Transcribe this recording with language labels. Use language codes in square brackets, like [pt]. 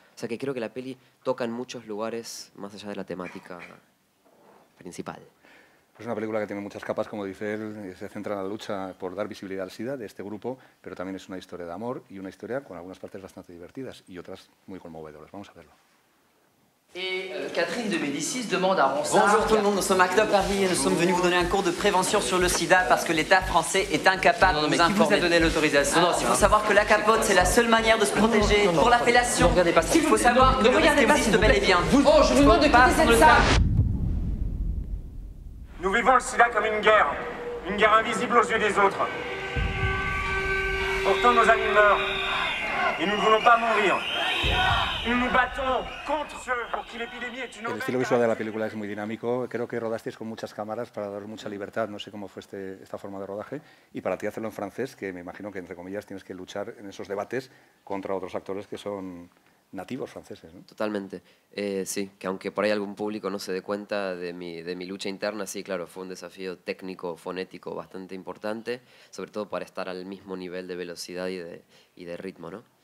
[es] O sea que creo que la peli toca en muchos lugares más allá de la temática principal. Es una película que tiene muchas capas, como dice él, se centra en la lucha por dar visibilidad al SIDA de este grupo, pero también es una historia de amor y una historia con algunas partes bastante divertidas y otras muy conmovedoras. Vamos a verlo. [fr] Et Catherine de Médicis demande à Ronsard... Bonjour tout le monde, nous sommes ACT UP Paris et nous sommes venus vous donner un cours de prévention sur le sida parce que l'État français est incapable de nous informer. Qui vous a donné l'autorisation? Il faut savoir que la capote, c'est la seule manière de se protéger pour la fellation. Ne regardez pas ça. Il faut savoir que le risque existe bel et bien. Oh, je vous demande de quitter cette salle. Nous vivons le sida comme une guerre invisible aux yeux des autres. Pourtant nos amis meurent et nous ne voulons pas mourir. Nous battons contre ceux pour qui l'épidémie est une... [es] El estilo visual de la película es muy dinámico. Creo que rodasteis con muchas cámaras para dar mucha libertad. No sé cómo fue esta forma de rodaje. Y para ti hacerlo en francés, que me imagino que, entre comillas, tienes que luchar en esos debates contra otros actores que son nativos franceses, ¿no? Totalmente. Sí, que aunque por ahí algún público no se dé cuenta de mi lucha interna, sí, claro, fue un desafío técnico, fonético bastante importante, sobre todo para estar al mismo nivel de velocidad y de ritmo, ¿no?